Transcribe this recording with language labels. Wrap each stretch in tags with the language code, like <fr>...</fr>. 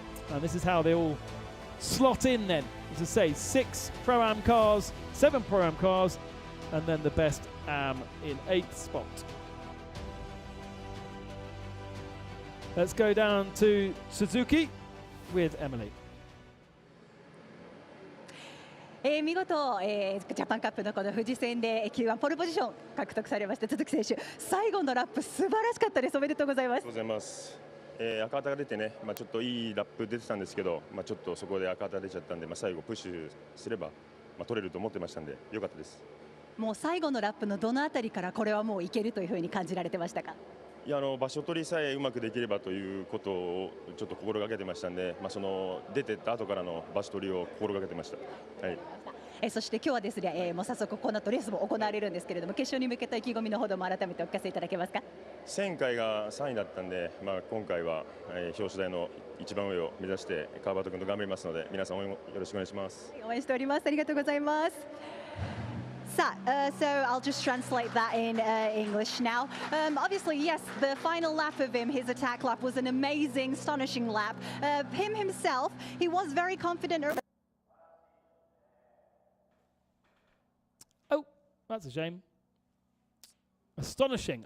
<en>And this is how they all slot in then. As I say, 6 Pro-Am cars, 7 Pro-Am cars, and then the best Am in 8th spot. Let's go down to Suzuki with Emily.</en> <ja>見事、ジャパンカップのこの富士戦で Q1 ポールポジション獲得されました鈴木選手、最後のラップ素晴らしかったです。おめでとうございます。ありがとうございます。赤旗が出てね、ちょっといいラップ出てたんですけど、ちょっとそこで赤旗出ちゃったんで、最後プッシュすれば、取れると思ってましたんで良かったです。もう最後のラップのどのあたりからこれはもういけるというふうに感じられてましたか？いや、場所取りさえうまくできればということをちょっと心がけてましたんで、その出てった後からの場所取りを心がけてました。はい。そして今日はですね、もう早速この後レースも行われるんですけれども、決勝に向けた意気込みのほども改めてお聞かせいただけますか？前回が3位だったんで、今回は、表彰台の一番上を目指して川端君と頑張りますので、皆さん応援よろしくお願いします。応援しております。ありがとうございます。</ja> <en>So I'll just translate that in English now. Obviously, yes, the final lap of his attack lap was an amazing, astonishing lap. Him himself, he was very confident. Oh, that's a shame. Astonishing.</en>